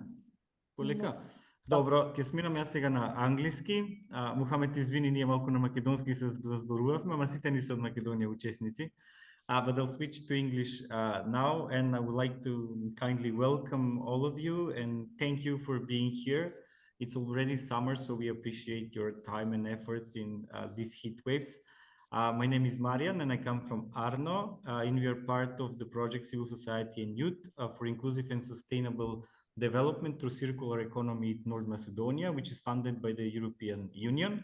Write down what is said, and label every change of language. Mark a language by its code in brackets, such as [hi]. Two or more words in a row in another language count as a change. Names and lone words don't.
[mk] Полека. Може. Добро, ќе смирам јас сега на англиски. Мухамед, извини, ние малку на македонски се зборувавме, ама сите ни се од Македонија учесници. [en] But I'll switch to English now, and I would like to kindly welcome all of you and thank you for being here. It's already summer, so we appreciate your time and efforts in these heat waves. My name is Marian, and I come from Arno, and we are part of the project Civil Society and Youth for Inclusive and Sustainable Development through Circular Economy in North Macedonia, which is funded by the European Union.